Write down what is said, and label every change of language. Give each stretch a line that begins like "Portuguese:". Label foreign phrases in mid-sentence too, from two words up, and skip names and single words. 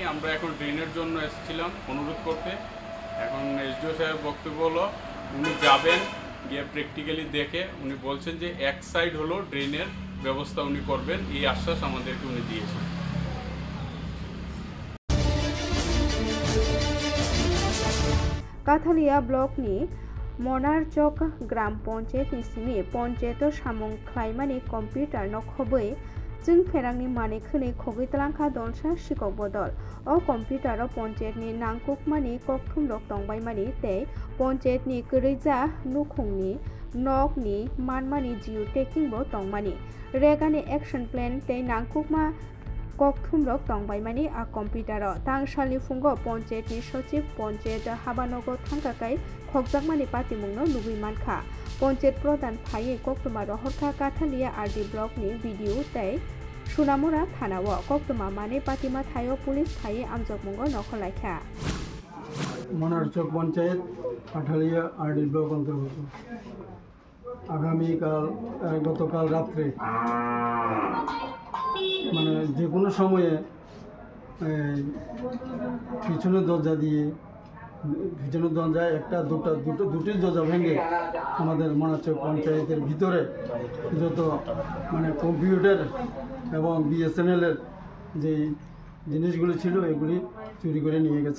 Bangla: আমরা এখন ড্রেনের জন্য এসেছিলাম অনুরোধ করতে। এখন এসডিও সাহেব বক্তব্য হলো উনি যাবেন, গিয়ে প্র্যাকটিক্যালি দেখে উনি বলছেন যে এক সাইড হলো ড্রেনের ব্যবস্থা উনি করবেন, এই আশ্বাস আমাদেরকে উনি দিয়েছেন।
Kok Borok: কাথালিয়া ব্লকনি মনারচক গ্রাম পঞ্চায়েতनि सिमि पञ्चायत सामं ख्लाइमानि कम्पिउटार नखबै जों फेरांनि माने खोनै खगैतलांखा दलसा सिकक बदल ओ कम्पिउटार पञ्चायतनि नांकुकमानि ककथुमरक तंबायमानि तै पञ्चायतनि करैजा नुखुंनि नकनि मानमानि जिउ टेकिंबो तंमानि रेगानि
English: action plan
Kok Borok: तै नांकुकमा ककथुमरक तंबायमानि आ कम्पिउटार तांसालनि फुंगो पञ्चायतनि सचिव पञ्चायत हाबानगर थांकाकाय खगजाकमानि पातिमुंनो लुबैमानखा पञ्चायत प्रधान फायै कक्तमा रहरखा काथालिया आरडि ब्लकनि भिडिअ तै सुनामुरा थानाव कक्तमा माने पातिमा थायो पुलिस थायै आमजगमुंगो नखलायखा
Bangla: মনারচক পঞ্চায়েত কাঠালিয়া আরডি ব্লক অন্তর্গত। আগামীকাল গতকাল রাত্রে মানে যে কোনো সময়ে পিছনের দরজায় দুটি দরজা ভেঙে আমাদের মনারচক পঞ্চায়েতের ভিতরে যত মানে কম্পিউটার এবং বিএসএনএলের যে জিনিসগুলি ছিল এগুলি চুরি করে নিয়ে গেছে।